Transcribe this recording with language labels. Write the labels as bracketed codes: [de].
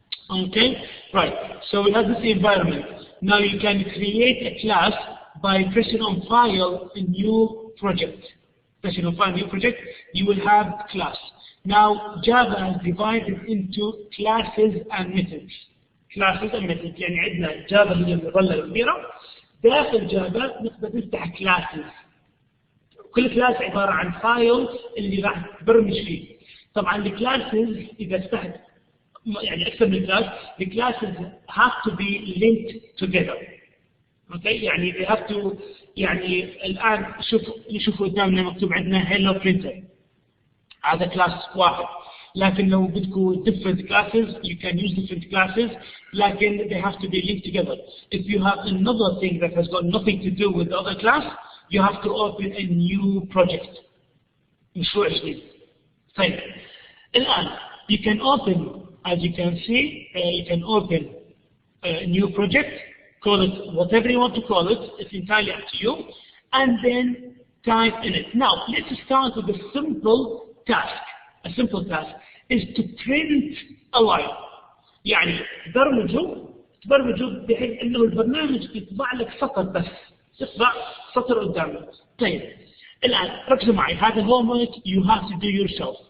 [en] Okay, right. So we have this environment. Now you can create a class by pressing on File, a new project. session of find new project, you will have class. Now Java is divided into classes and methods. classes and methods. [ar] يعني عندنا جافا هي المظلة الكبيرة. داخل جافا نقدر نفتح كلاسز. كل كلاس عبارة عن فايل اللي راح تبرمج فيه. طبعا الكلاسز إذا فتحت يعني أكثر من كلاس، الكلاسز [en] have to be linked together. Okay? [ar] يعني [en] they have to [ar] يعني الآن نشوفوا قدامنا مكتوب عندنا hello printer. هذا كلاس واحد. لكن لو بدكم [en] different classes, you can use different classes, [ar] لكن [en] they have to be linked together. If you have another thing that has got nothing to do with the other class, you have to open a new project. [ar] مشروع جديد. طيب. الآن [en] you can open, as you can see, you can open a new project, call it whatever you want to call it, it's entirely up to you, and then type in it. Now, let's start with a simple task. A simple task is to print a line. [ar] يعني تبرمجه بحيث انه البرنامج يطبع لك سطر بس، يطبع سطر قدامك. طيب الآن ركزوا معي، هذا [en] homework you have to do yourself.